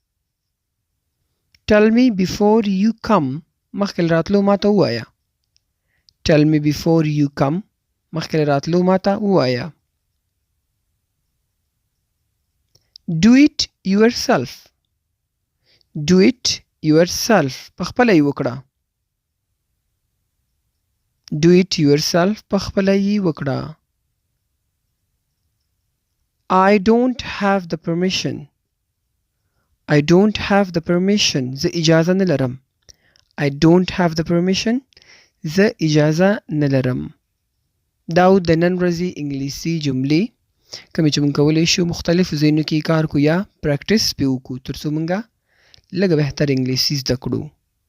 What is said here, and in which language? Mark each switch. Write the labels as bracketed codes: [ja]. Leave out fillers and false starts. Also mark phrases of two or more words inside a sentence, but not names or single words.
[en] Tell me before you come. [ps] مخکې له راتلو ماته ووایه. [en] Tell me before you come. [ps] مخکې له راتلو ماته ووایه. [en] Do it yourself. Do it yourself. [ps] پخپله یې وکړه. [en] Do it yourself. [ps] پخپله یې وکړه. [en] I don't have the permission. I don't have the permission. [ps] زه اجازه نه لرم. [en] I don't have the permission. [ps] زه اجازه نه لرم. دا د نن ورځې انګلیسي جملې کومې چې موږ کولی شو مختلفو ځایونو کې کار کو یا پریکټس پې وکړو تر څو موږ لږه بهتر انګلیسي زده کړو.